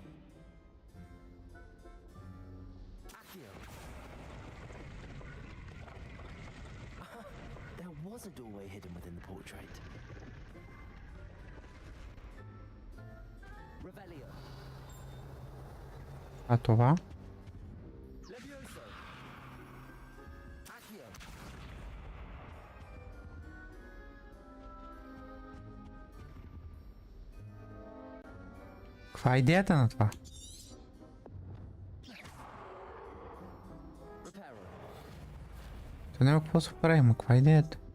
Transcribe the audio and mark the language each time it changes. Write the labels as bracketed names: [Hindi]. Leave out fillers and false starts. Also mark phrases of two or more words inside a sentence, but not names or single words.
[English] Accio! There was a doorway hidden within the portrait. Revelio. [Bulgarian] А това? [English] Levioso. Accio. [Bulgarian] Каква е идеята на това? То няма какво се прави, но каква е идеята?